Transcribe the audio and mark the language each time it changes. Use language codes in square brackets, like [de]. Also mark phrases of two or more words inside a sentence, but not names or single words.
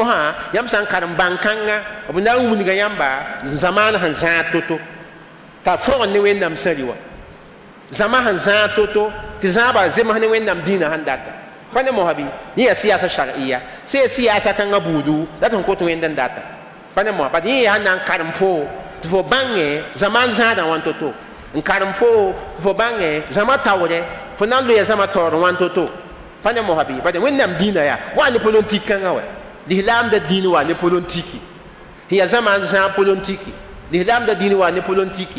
[mos] mosã yãmb sã n karem bãn-kãngã b na n wilga yãmba zãmaan sẽn zãag to-to t'a fõgd ne wẽnnaam sãri wã zãma sẽn zãag to-to tɩ zãaba zems ne wẽnnaam dĩinã sẽn data pa ne mosã bɩ yẽ yaa [ar] سياسة شرعية [mos] see siyasa kãngã buudu la tɩ n kot wẽnd n data pa ne mosã bad yẽ yaa sẽn na n karem fo tɩ fo bãnge zãmaan zãadã wãn to-to n karem fo tɩ fo bãnge zãma taoore fo na n loya zãma taoor wãn to-to pa ne mosã bɩ bad wẽnnaam dĩinã yaa wa ne politik kãngã wa lislaamda dĩin wa ne polotiki sẽn yaa zãmaan zãag polotiki lislaamda dĩin wa ne polotiki